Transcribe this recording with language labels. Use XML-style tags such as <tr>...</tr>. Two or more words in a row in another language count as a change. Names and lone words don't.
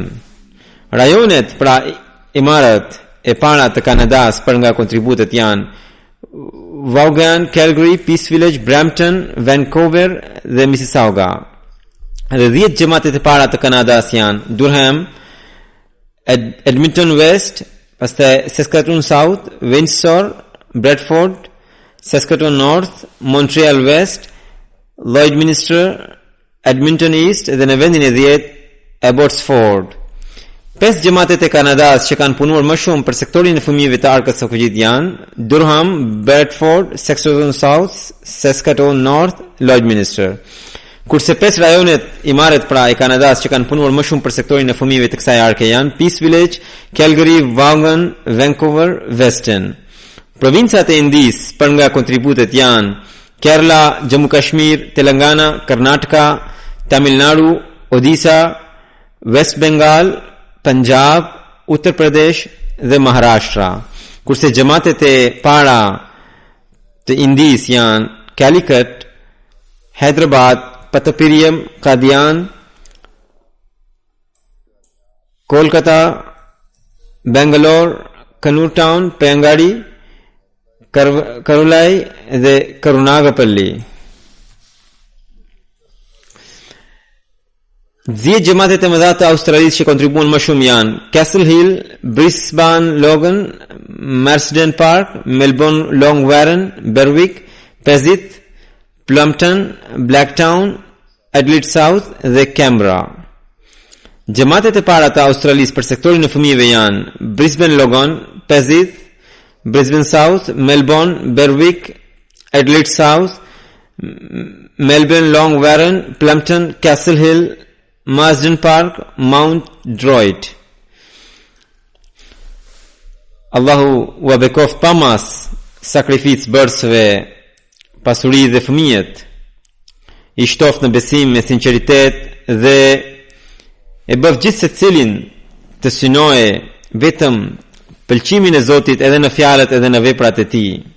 <sq>Rajonet pra imarat e para të Kanadas për nga kontributet janë Vaughan, Calgary, Peace Village, Brampton, Vancouver dhe Mississauga. Dhe 10 xhamatet e para të Kanadas janë Durham, Edmonton West, pastaj Saskatoon South, Windsor, Bradford, Saskatoon North, Montreal West, Lloydminster, Edmonton East dhe në vendin e 10 Abbotsford. 5 xhamatet e Kanadas që kanë punuar më shumë për sektorin e fëmijëve të arkës së Vakf-e janë Durham, Bradford, Saskatoon South, Saskatoon North, Lloydminster. Kurse 5 rajonet imaret pra e Kanadas që kanë punuar më shumë për sektorin e fëmijëve të kësaj arke janë Peace Village, Calgary, Vaughan, Vancouver, Weston. Provincat e Indisë për nga kontributet janë Kerala, Jammu Kashmir, Telangana, Karnataka, Tamil Nadu, Odisha, West Bengal, Punjab, Uttar Pradesh dhe Maharashtra. Kurse xhamatet e para të Indisë janë Calicut, Hyderabad, Patapiriam, Qadian, Kolkata, Bangalore, Kannur Town, Pengadi, Karulai dhe Karunagapalli. 10 xhamatet e mëdha të Australisë që kontribuan më shumë janë Castle Hill, Brisbane Logan, Marsden Park, Melbourne Long Warren, Berwick, Pesith, Plumpton, Blacktown, Adelaide South dhe Canberra. Xhamatet e para të Australisë për sektorin e fëmijëve janë Brisbane Logan, Pesith, Brisbane South, Melbourne, Berwick, Adelaide South, Melbourne Long Warren, Plumpton, Castle Hill, Marsden Park, Mount Druitt. Allahu u bekoft pa mas sakrificë bërësve, pasuri dhe fëmijët, i shtoft në besim me sinqeritet dhe e bëv gjithë se cilin të synoje vetëm pëlqimin e Zotit edhe në fjalët edhe në veprat e tij.</sq>